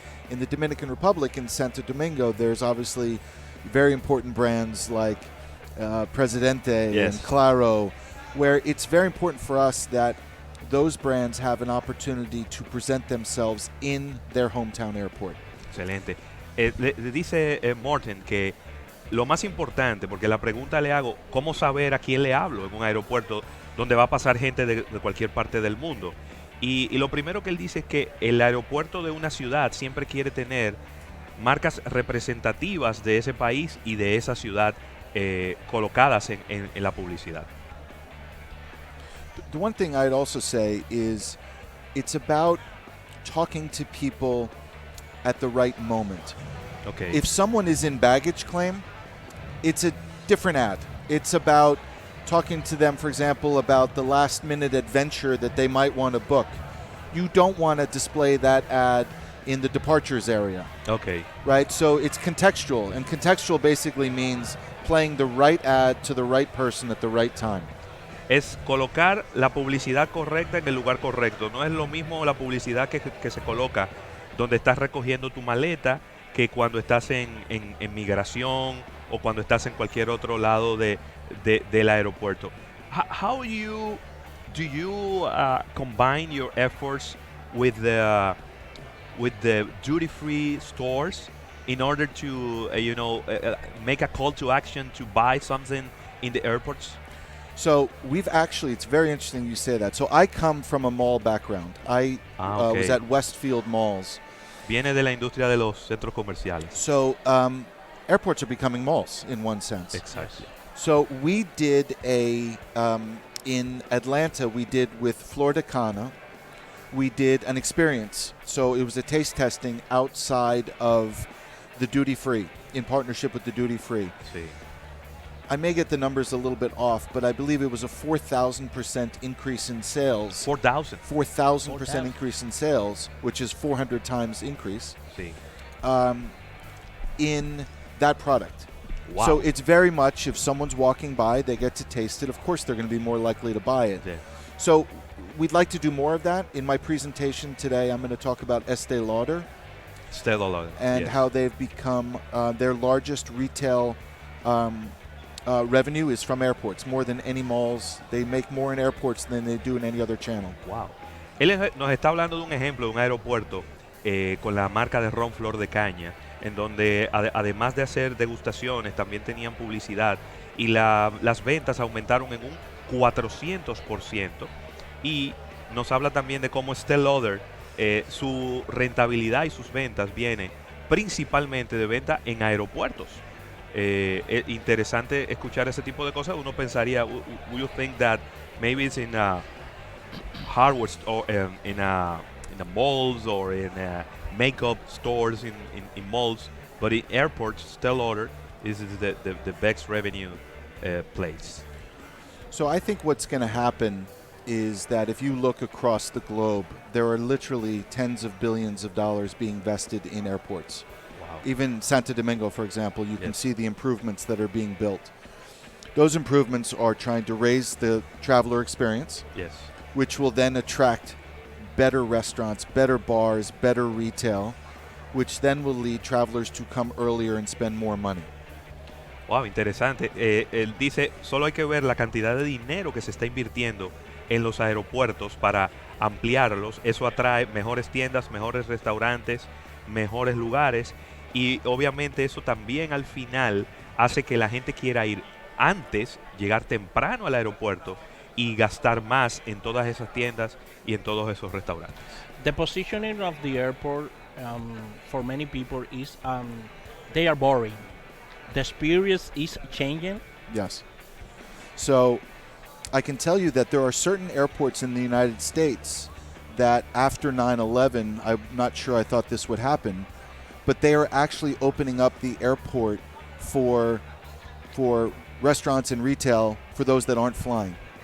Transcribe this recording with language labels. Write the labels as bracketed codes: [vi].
[en] In the Dominican Republic, in Santo Domingo, there's obviously very important brands like Presidente and Claro, where it's very important for us that those brands have an opportunity to present themselves in their hometown airport. [es] Excelente. Le dice Morten que lo más importante, porque la pregunta le hago, ¿cómo saber a quién le hablo en un aeropuerto donde va a pasar gente de cualquier parte del mundo? Y lo primero que él dice es que el aeropuerto de una ciudad siempre quiere tener marcas representativas de ese país y de esa ciudad colocadas en la publicidad. [en] The one thing I'd also say is it's about talking to people at the right moment. Okay. If someone is in baggage claim, it's a different ad. It's about talking to them, for example, about the last minute adventure that they might want to book. You don't want to display that ad in the departures area, Okay. right? So it's contextual, and contextual basically means playing the right ad to the right person at the right time. [es] Es colocar la publicidad correcta en el lugar correcto. No es lo mismo la publicidad que se coloca donde estás recogiendo tu maleta que cuando estás en migración o cuando estás en cualquier otro lado del aeropuerto. [en] How do you combine your efforts with the duty-free stores in order to make a call to action to buy something in the airports? So we've actually, it's very interesting you say that. So I come from a mall background. I okay. was at Westfield Malls. [es] Viene de la industria de los centros comerciales. [en] So airports are becoming malls in one sense. Exactly. So we did in Atlanta, we did with Florida Cana, we did an experience. So it was a taste testing outside of the duty free, in partnership with the duty free. [es] Sí. [en] I may get the numbers a little bit off, but I believe it was a 4,000% increase in sales. 4,000. 4,000% increase in sales, which is 400 times increase Sí. in that product. Wow. So it's very much, if someone's walking by, they get to taste it, of course they're going to be more likely to buy it. Yeah. So we'd like to do more of that. In my presentation today, I'm going to talk about Estée Lauder and how they've become their largest retail revenue is from airports, more than any malls. They make more in airports than they do in any other channel. Wow. [es] Él nos está hablando de un ejemplo de un aeropuerto con la marca de ron Flor de Caña, en donde además de hacer degustaciones, también tenían publicidad y las ventas aumentaron en un 400%. Y nos habla también de cómo Estée Lauder, su rentabilidad y sus ventas viene principalmente de venta en aeropuertos. Interesante escuchar ese tipo de cosas. Uno pensaría, [en] would you think that maybe it's in a hardware store, in the malls or in makeup stores in malls, but in airports, Estée Lauder is the best revenue place. So I think what's going to happen is that if you look across the globe, there are literally tens of billions of dollars being invested in airports. Even Santo Domingo, for example, you can see the improvements that are being built. Those improvements are trying to raise the traveler experience, which will then attract better restaurants, better bars, better retail, which then will lead travelers to come earlier and spend more money. [es] Wow, interesante. Él dice, solo hay que ver la cantidad de dinero que se está invirtiendo en los aeropuertos para ampliarlos. Eso atrae mejores tiendas, mejores restaurantes, mejores lugares. Y obviamente eso también al final hace que la gente quiera ir antes, llegar temprano al aeropuerto y gastar más en todas esas tiendas y en todos esos restaurantes. [en] The positioning of the airport for many people is they are boring. The experience is changing. Yes. So I can tell you that there are certain airports in the United States that after 9/11, I'm not sure I thought this would happen, but they are actually opening up the airport for restaurants and retail for those that aren't flying.